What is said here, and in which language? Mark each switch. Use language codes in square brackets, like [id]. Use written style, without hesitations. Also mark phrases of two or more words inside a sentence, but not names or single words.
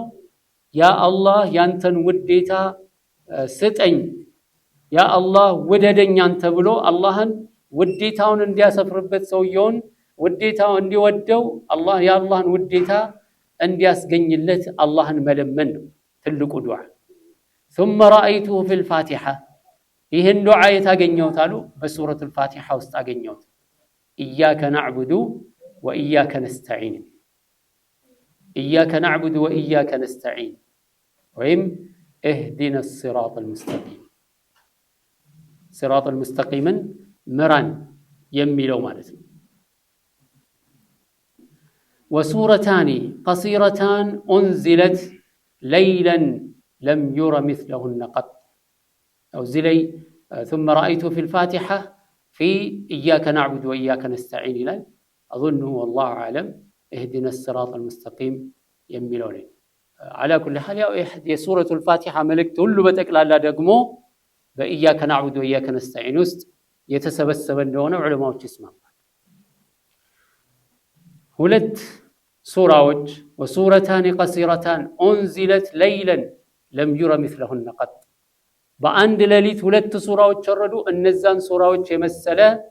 [am] ያ አላህ ያንተን ውዴታ ስጠኝ፣ ያ አላህ ውደደኝ አንተ ብሎ አላህን ውዴታውን እንዲያሰፍርበት ሰውየውን ውዴታው እንዲወደው አላህ የአላህን ውዴታ እንዲያስገኝለት አላህን መለመን ነው ትልቁ ዱዓ። [ar] ثم رأيته في الفاتحة [am] ይህን ዱዓ የታገኘሁት አሉ በሱረቱል ፋቲሃ ውስጥ አገኘሁት። [ar] إياك نعبد وإياك نستعين إياك نعبد وإياك نستعين [am] ወይም [ar] اهدنا الصراط المستقيم الصراط المستقيم [am] ምራን የሚለው ማለት ነው። [ar] وسورتان قصيرتان أنزلتا ليلة لم ير مثلهن [am] ቀጥ እዚህ ላይ [ar] ثم رأيته في الفاتحة في إياك نعبد وإياك نستعين [am] ይላል። [ar] أظنه والله أعلم اهدنا الصراط المستقيم [am] የሚለው ነው። [ar] على كل حال [am] ያው የሱረቱ الفاتحة መልእክት ሁሉ በጠቅላላ ደግሞ [ar] بإياك نعبد وإياك نستعين [am] ውስጥ የተሰበሰበ እንደሆነ ዑለማዎች ይስማማሉ። ሁለት ሱራዎች [ar] وسورتان قصيرتان أنزلتا ليلة لم ير مثلهن [am] ቀጥ በአንድ ሌሊት ሁለት ሱራዎች ወረዱ። እነዛን ሱራዎች የመሰለ